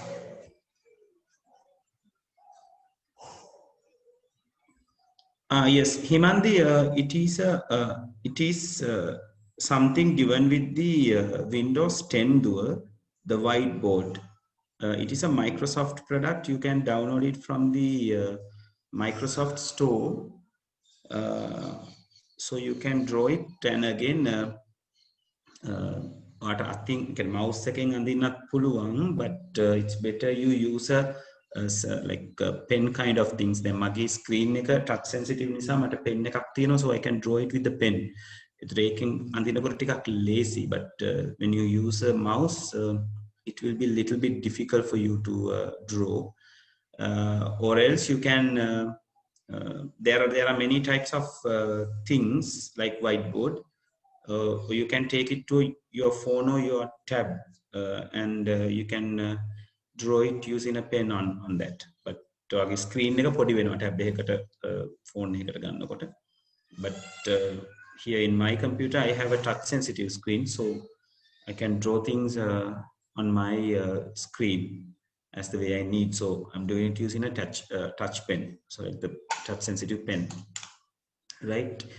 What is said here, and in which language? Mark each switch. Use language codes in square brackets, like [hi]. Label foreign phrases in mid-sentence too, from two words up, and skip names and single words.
[en] Yes, Himandi, it is something given with the Windows 10 door, the whiteboard. It is a Microsoft product. You can download it from the Microsoft Store. So you can draw it, and again, I think mouse [si] එකෙන් අඳින්නත් පුළුවන්, [en] but it's better you use a like a pen kind of things. [si] දැන් මගේ screen එක [en] touch sensitive [si] නිසා මට pen එකක් තියෙනවා, [en] so I can draw it with the pen. [si] ඒකෙන් අඳිනකොට ටිකක් [en] lazy, but when you use a mouse, it will be a little bit difficult for you to draw. Or else you can there are many types of things like whiteboard. You can take it to your phone or your tab, and you can draw it using a pen on that. [si] But ඔයාගේ screen එක පොඩි වෙනවා tab එකකට phone එකකට ගන්නකොට. [en] But here in my computer I have a touch sensitive screen, so I can draw things on my screen as the way I need. So I'm doing it using a touch pen, so like the touch sensitive pen, right?